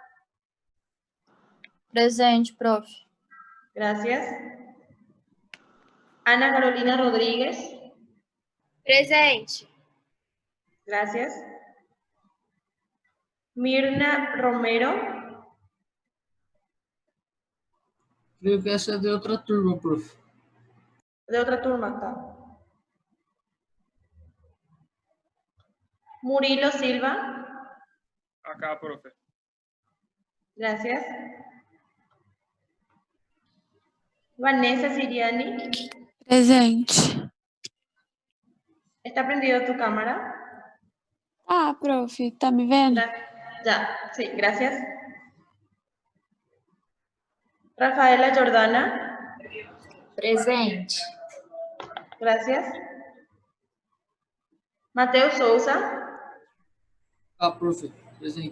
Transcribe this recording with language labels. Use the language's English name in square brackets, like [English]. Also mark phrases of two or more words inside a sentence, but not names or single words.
[Spanish] Presente, profe. gracias. Ana Carolina Rodríguez, Presente. gracias. Mirna Romero, [Portuguese] Creio que essa é de outra turma, prof. [Spanish] de otra turma, tá? Murilo Silva. Acá, profe. Gracias. Vanessa Siriani. Presente. ¿Está prendido tu cámara? [Portuguese] Ah, prof, tá me vendo? [Spanish] Ya, sí, gracias. Rafaela Jordana. Presente. Gracias. Mateo Souza. Ah, profe. Presente.